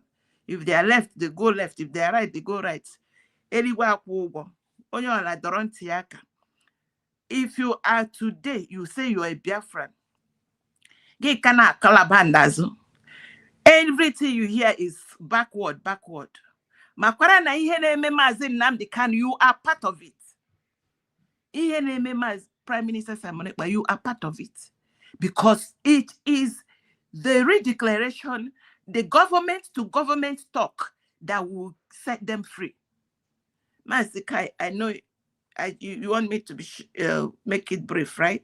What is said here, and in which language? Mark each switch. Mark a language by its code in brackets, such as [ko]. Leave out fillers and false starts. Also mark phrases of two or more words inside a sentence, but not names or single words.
[en] If they are left, they go left. If they are right, they go right. If you are today, you say you are a Biafran. Everything you hear is backward. [ig] Makwara na ihe na-eme Mazi Nnamdi Kanu, [en] you are part of it. [ig] Ihe na-eme [en] Prime Minister Simon Ekpa, you are part of it. Because it is the redeclaration, the government to government talk that will set them free. Mazikai, I know you want me to make it brief, right?